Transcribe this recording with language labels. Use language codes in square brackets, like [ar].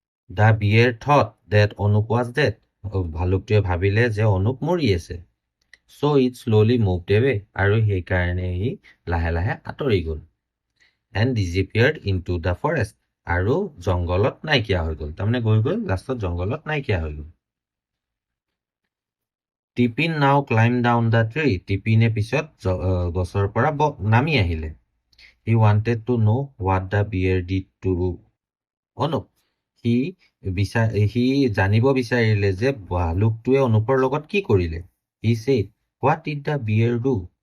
[en] The bear thought that Anup was dead. [as] ভালুকটোৱে ভাবিলে যে অনুপ মৰি আছে। [en] So it slowly moved away. [as] আৰু সেইকাৰণে সি লাহে লাহে আঁতৰি গ'ল। [en] And disappeared into the forest. [as] আৰু জংগলত নাইকিয়া হৈ গ'ল। তাৰমানে গৈ লাষ্টত জংগলত নাইকিয়া হৈ গ'ল। [en] Tipin now climbed down the tree. [as] টিপিনে পিছত গছৰ পৰা নামি আহিলে। [en] He wanted to know what the bear did to Anup. [as] সি জানিব বিচাৰিলে যে ভালুকটোৱে অনুপৰ লগত কি কৰিলে। [en] He said, what did the bear do?